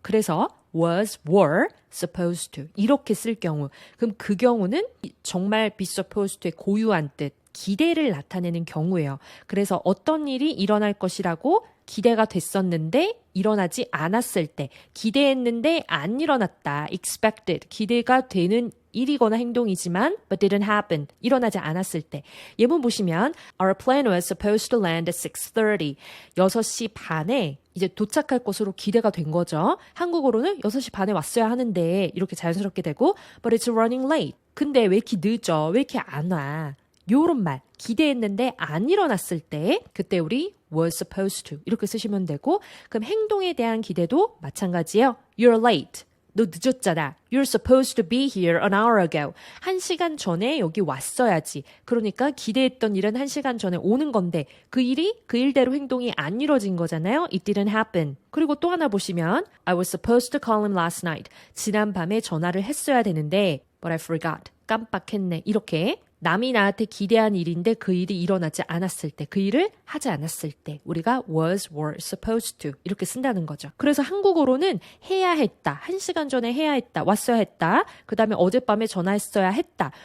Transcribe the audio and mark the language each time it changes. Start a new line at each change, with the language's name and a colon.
Korean: 그래서 was, were, supposed to 이렇게 쓸 경우, 그럼 그 경우는 정말 be supposed to의 고유한 뜻, 기대를 나타내는 경우예요. 그래서 어떤 일이 일어날 것이라고 기대가 됐었는데 일어나지 않았을 때, 기대했는데 안 일어났다, expected, 기대가 되는 일이거나 행동이지만
English: but didn't happen,
Korean: 일어나지 않았을 때. 예문 보시면
English: Our plane was supposed to land at 6:30.
Korean: 6시 반에 이제 도착할 것으로 기대가 된 거죠. 한국어로는 6시 반에 왔어야 하는데 이렇게 자연스럽게 되고
English: but it's running late.
Korean: 근데 왜 이렇게 늦어? 왜 이렇게 안 와? 요런 말, 기대했는데 안 일어났을 때 그때 우리 was supposed to 이렇게 쓰시면 되고, 그럼 행동에 대한 기대도 마찬가지예요.
English: You're late.
Korean: 너 늦었잖아.
English: You're supposed to be here an hour ago.
Korean: 1시간 전에 여기 왔어야지. 그러니까 기대했던 일은 1시간 전에 오는 건데 그 일대로 행동이 안 이루어진 거잖아요.
English: It didn't happen.
Korean: 그리고 또 하나 보시면
English: I was supposed to call him last night.
Korean: 지난밤에 전화를 했어야 되는데
English: but I forgot.
Korean: 깜빡했네. 이렇게 남이 나한테 기대한 일인데 그 일이 일어나지 않았을 때, 그 일을 하지 않았을 때 우리가 was, were, supposed to 이렇게 쓴다는 거죠. 그래서 한국어로는 해야 했다, 1시간 전에 해야 했다, 왔어야 했다, 그 다음에 어젯밤에 전화했어야 했다.